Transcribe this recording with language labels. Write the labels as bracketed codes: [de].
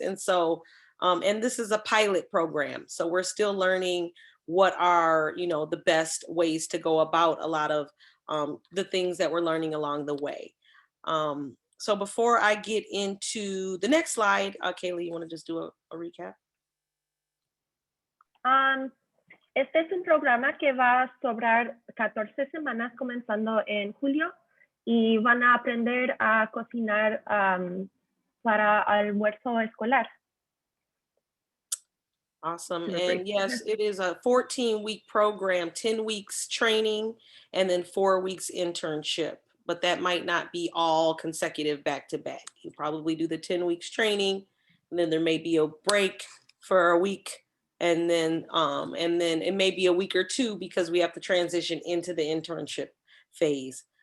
[en] And so, and this is a pilot program. So we're still learning what are, the best ways to go about a lot of the things that we're learning along the way. So before I get into the next slide, Kaylee, you want to just do a recap? [es] Este es un programa que va a sobrar 14 semanas comenzando en julio y van a aprender a cocinar para almuerzo escolar. [en] Awesome. And yes, it is a 14-week program, 10 weeks training, and then 4 weeks internship. But that might not be all consecutive back to back. You probably do the 10 weeks training, and then there may be a break for a week, and then it may be a week or two because we have to transition into the internship phase.